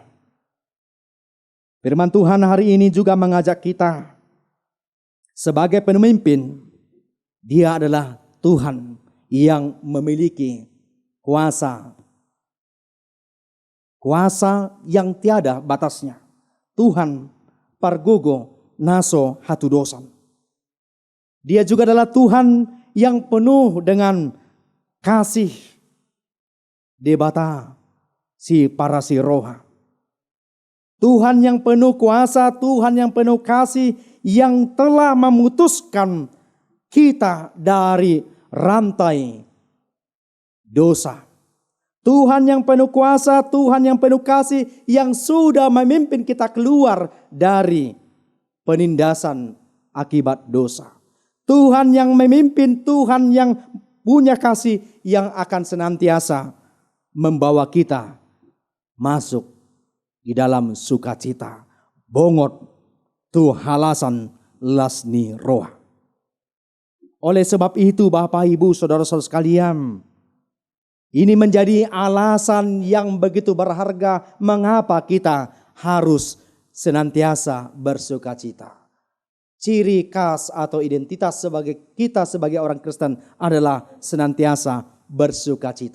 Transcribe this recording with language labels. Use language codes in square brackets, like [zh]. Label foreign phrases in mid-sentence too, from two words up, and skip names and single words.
[id] Firman Tuhan hari ini juga mengajak kita sebagai pemimpin. Dia adalah Tuhan yang memiliki kuasa yang tiada batasnya. [bbc] Tuhan pargogo naso hatudosan. [id] Dia juga adalah Tuhan yang penuh dengan kasih [bbc] debata si parasi roha. [id] Tuhan yang penuh kuasa, Tuhan yang penuh kasih, yang telah memutuskan kita dari rantai dosa. Tuhan yang penuh kuasa, Tuhan yang penuh kasih, yang sudah memimpin kita keluar dari penindasan akibat dosa. Tuhan yang memimpin, Tuhan yang punya kasih, yang akan senantiasa membawa kita masuk di dalam sukacita. [bbc] Bongot tu halasan lasni roha. [id] Oleh sebab itu Bapak, Ibu, saudara-saudara sekalian, ini menjadi alasan yang begitu berharga mengapa kita harus senantiasa bersukacita. Ciri khas atau identitas kita sebagai orang Kristen adalah senantiasa bersukacita.